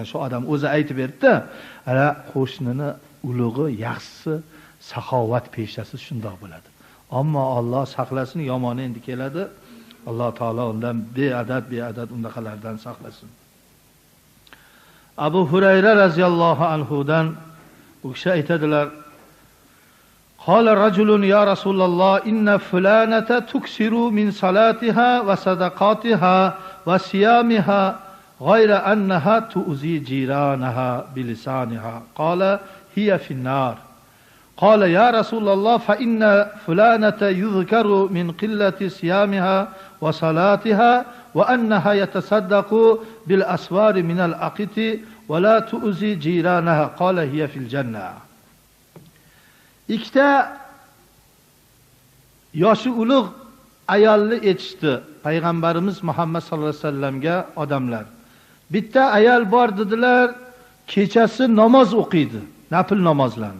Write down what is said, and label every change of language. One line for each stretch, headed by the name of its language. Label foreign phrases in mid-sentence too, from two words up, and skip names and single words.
Uzbek: Shu odam o'zi aytib berdi-da, ana qo'shnini ulug'i, yaxshisi, saxovat peshasi shundoq bo'ladi. Ammo Alloh saqlasin, yomoni endi keladi. Alloh taolo undan beadad undaqalardan saqlasin. Abu Hurayra
Arabic: رضي الله عنه
Uzbek: bu kishi aytadilar:
Arabic: "قال رجل يا رسول الله إن فلانة تكثر من صلاتها وصدقتها وصيامها غير أنها تؤذي جيرانها بلسانها." قال: هي في النار." قال يا رسول الله فإن فلانة يذكر من قلة صيامها وصلاتها وأنها يتصدق بالأسوار من الأقط ولا تؤذي جيرانها قال هي في الجنة.
Uzbek: ikkita yoshi ulug' ayolni etishdi payg'ambarimiz Muhammad
Arabic: صلى الله عليه وسلم
Uzbek: odamlar. Bitta ayol bor dedilar, kechasi namoz o'qiydi, nafil namozlarni.